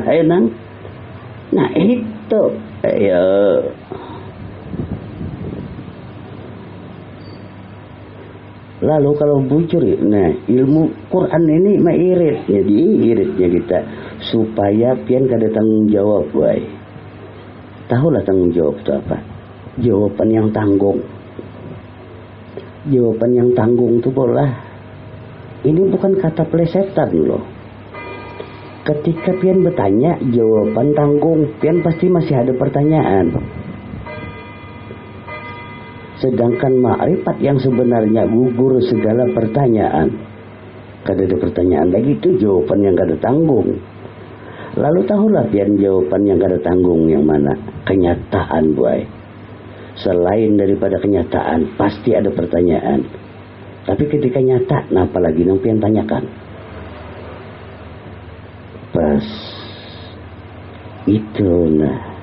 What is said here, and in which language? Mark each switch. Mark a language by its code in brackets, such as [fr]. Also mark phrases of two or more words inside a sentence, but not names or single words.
[id] Ayo nang. Nah itu, ayo. Lalu kalau bujur, nah ilmu Quran ini mah irit, jadi iritnya kita supaya pian kada tanggung jawab, boy. Tahulah tanggung jawab itu apa? Jawaban yang tanggung. Jawaban yang tanggung itu bolah. Ini bukan kata plesetan loh. Ketika pian bertanya, jawaban tanggung, pian pasti masih ada pertanyaan. Sedangkan ma'rifat yang sebenarnya gugur segala pertanyaan. Kada ada pertanyaan lagi, itu jawaban yang kada tanggung. Lalu tahulah pian jawaban yang kada tanggung yang mana? Kenyataan, boy. Selain daripada kenyataan, pasti ada pertanyaan. Tapi ketika nyata, nah apalagi yang pian tanyakan? Pas itu nah.